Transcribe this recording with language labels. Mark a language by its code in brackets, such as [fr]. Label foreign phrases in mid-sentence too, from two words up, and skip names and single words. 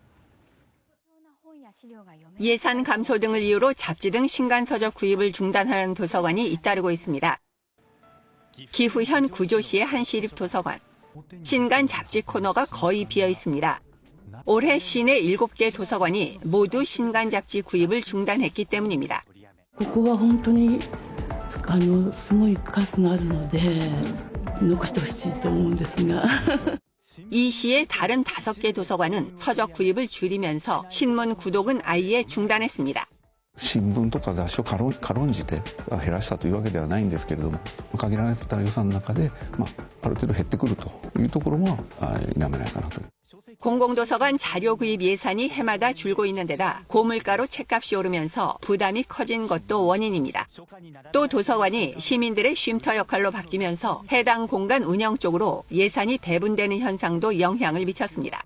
[ko] 예산 감소 등을 이유로 잡지 등 신간서적 구입을 중단하는 도서관이 잇따르고 있습니다. 기후현 구조시의 한 시립도서관. 신간 잡지 코너가 거의 비어 있습니다. 올해 시내 7개 도서관이 모두 신간 잡지 구입을 중단했기 때문입니다. [ja] ここは本当にすごい数があるので残してほしいと思うんですが [ko] 이 시의 다른 5개 도서관은 서적 구입을 줄이면서 신문 구독은 아예 중단했습니다. [ja] 新聞とか雑誌を軽んじて減らしたというわけではないんですけれども、限られた予算の中で、ある程度減ってくるというところも否めないかなと。 [ko] 공공도서관 자료 구입 예산이 해마다 줄고 있는 데다 고물가로 책값이 오르면서 부담이 커진 것도 원인입니다. 또 도서관이 시민들의 쉼터 역할로 바뀌면서 해당 공간 운영 쪽으로 예산이 배분되는 현상도 영향을 미쳤습니다.